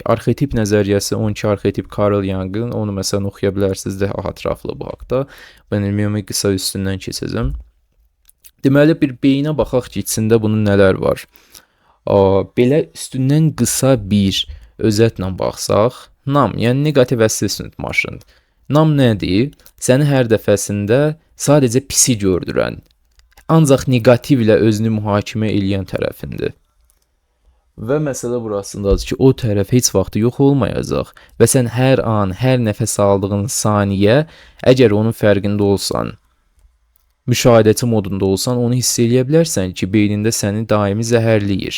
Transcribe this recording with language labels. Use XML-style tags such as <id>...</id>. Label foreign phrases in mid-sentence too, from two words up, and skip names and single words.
<az>Arxetip nəzəriyyəsi 12 arxetip Carl Jung'ın, onu məsələn oxuya bilərsiniz daha ətraflı bu haqda. Mən ümumi qısa üstündən keçəcəm. Deməli bir beyinə baxaq ki, içində bunun nələr var. Belə üstündən qısa bir özətlə baxsaq, nam, yəni</az> <en>negativ assessment machine.</en> <az>Nam nədir? Səni hər dəfəsində sadəcə pisi gördürən, ancaq negativlə özünü mühakimə eləyən tərəfindir. Və məsələ burasındadır ki, o tərəf heç vaxt yox olmayacaq və sən hər an, hər nəfəs aldığın saniyə, əgər onun fərqində olsan, müşahidəçi modunda olsan, onu hiss eləyə bilərsən ki, beynində səni daimi zəhərləyir.</az>